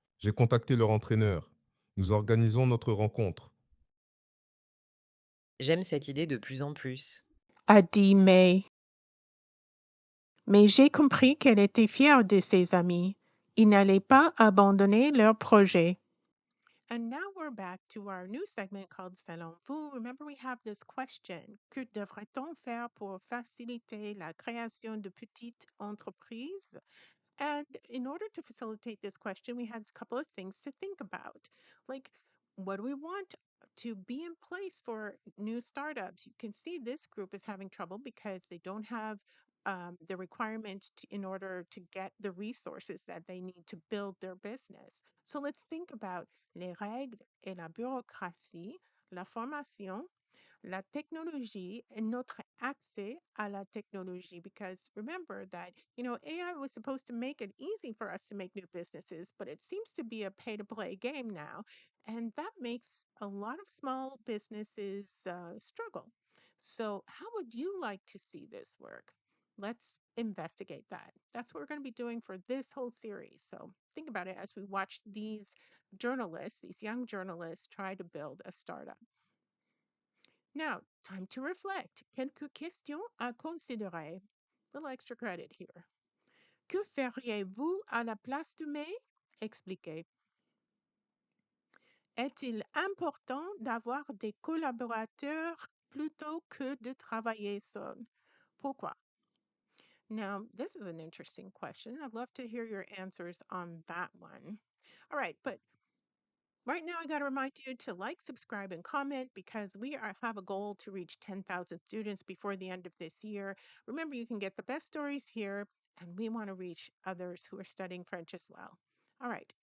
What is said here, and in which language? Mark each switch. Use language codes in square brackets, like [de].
[fr] J'ai contacté leur entraîneur. Nous organisons notre rencontre. J'aime cette idée de plus en plus. a dit May. Mais j'ai compris qu'elle était fière de ses amis. Ils n'allaient pas abandonner leur projet. [en] And now we're back to our new segment called Selon-vous. Remember, we have this question. [fr] Que devrait-on faire pour faciliter la création de petites entreprises? [en] And in order to facilitate this question, we had a couple of things to think about. Like, what do we want to be in place for new startups? You can see this group is having trouble because they don't have the requirements in order to get the resources that they need to build their business. So let's think about [fr] les règles et la bureaucratie, la formation, la technologie and notre accès à la technologie. [en] Because remember that, AI was supposed to make it easy for us to make new businesses, but it seems to be a pay to play game now. And that makes a lot of small businesses struggle. So, how would you like to see this work? Let's investigate that. That's what we're going to be doing for this whole series. So, think about it as we watch these journalists, these young journalists, try to build a startup. Now, time to reflect. [fr] Quelques questions à considérer. [en] Little extra credit here. [fr] Que feriez-vous à la place de May? Expliquez. Est-il important d'avoir des collaborateurs plutôt que de travailler seul? Pourquoi? [en] Now, this is an interesting question. I'd love to hear your answers on that one. All right, but right now, I got to remind you to like, subscribe, and comment because have a goal to reach 10,000 students before the end of this year. Remember, you can get the best stories here, and we want to reach others who are studying French as well. All right.